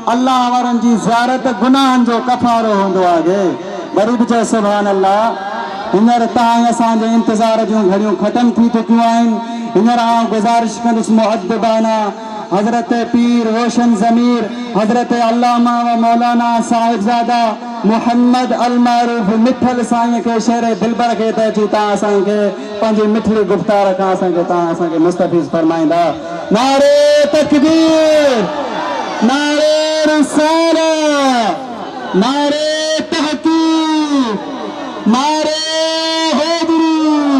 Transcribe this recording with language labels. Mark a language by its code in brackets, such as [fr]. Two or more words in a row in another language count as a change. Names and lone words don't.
[sd] अल्लाह वारनि जी ज़ियारत गुनाहनि जो कफ़ारो हूंदो आहे। वरी बि चओ [ar] सुभान अल्लाह। [sd] हींअर तहां असांजे इंतज़ार जूं घड़ियूं ख़त्म थी चुकियूं आहिनि। हींअर आउं गुज़ारिश कंदुसि मुअद्दिबाना हज़रत पीर रोशन ज़मीर हज़रत अल्लामा व मौलाना साहिबज़ादा मोहम्मद अल मारूफ मिठल साईं के शेर दिलबर के त अची तव्हां असांखे पंहिंजी मिठड़ी गुफ़्तार खां तव्हां असांखे मुस्तफ़ीज़ फरमाईंदा। नारे तकबीर, नारे रिसालत, नारे तहक़ीक़, नारे हैदरी।